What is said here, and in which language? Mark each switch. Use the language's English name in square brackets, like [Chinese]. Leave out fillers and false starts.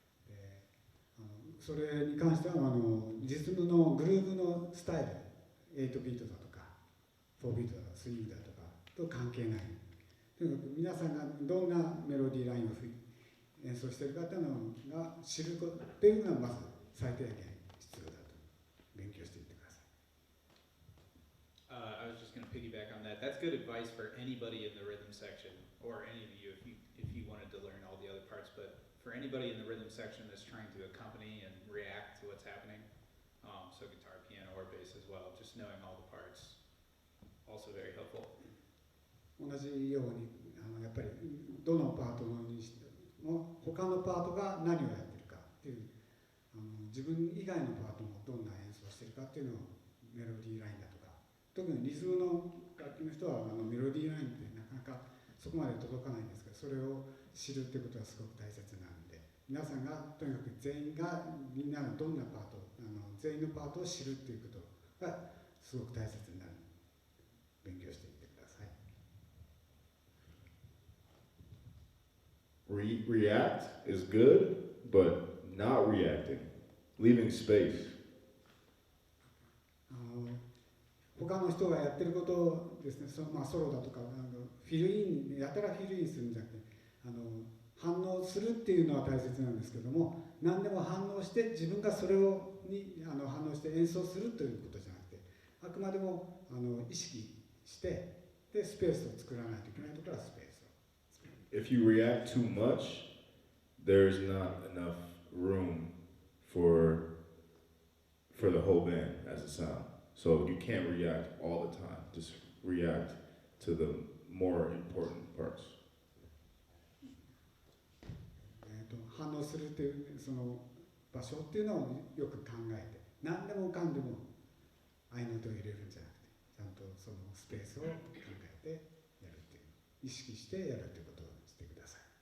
[Japanese] でそれに関してはリズムのグルーブのスタイル、8ビートだとか4ビートだとかスイングだとかと関係ない。とにかく皆さんがどんなメロディーラインを演奏しているかというのが知ることっていうのがまず最低限必要だと勉強していってください。 [English] I was just going to piggyback on that. That's good advice for anybody in the rhythm section, or any of you if you wanted to learn all the other parts. But for anybody in the rhythm section that's trying to accompany and react to what's happening, so guitar, piano, or bass as well, just knowing all the parts, also very helpful. [Japanese] 同じようにやっぱりどのパートにしても他のパートが何をやってるかっていう自分以外のパートもどんな演奏してるかっていうのをメロディーラインだとか、特にリズムの楽器の人はメロディーラインってなかなかそこまで届かないんですけど、それを知るってことはすごく大切なんで、皆さんがとにかく全員がみんなのどんなパート全員のパートを知るっていうことがすごく大切になる。勉強していってください。 [English] React is good, but not reacting, leaving space. [Japanese] 他の人がやってることをですね、ソロだとかフィルインやたらフィルインするんじゃなくて反応するっていうのは大切なんですけども、何でも反応して自分がそれに反応して演奏するということじゃなくて、あくまでも意識してでスペースを作らないといけないところはスペースを。 [English] If you react too much, there's not enough room for the whole band as a sound. So you can't react all the time. Just react to the more important parts. [Japanese] 反応するっていうその場所っていうのをよく考えて、何でもかんでも合いの手を入れるんじゃなくて、ちゃんとそのスペースを考えてやるっていう、意識してやるっていうことをしてください。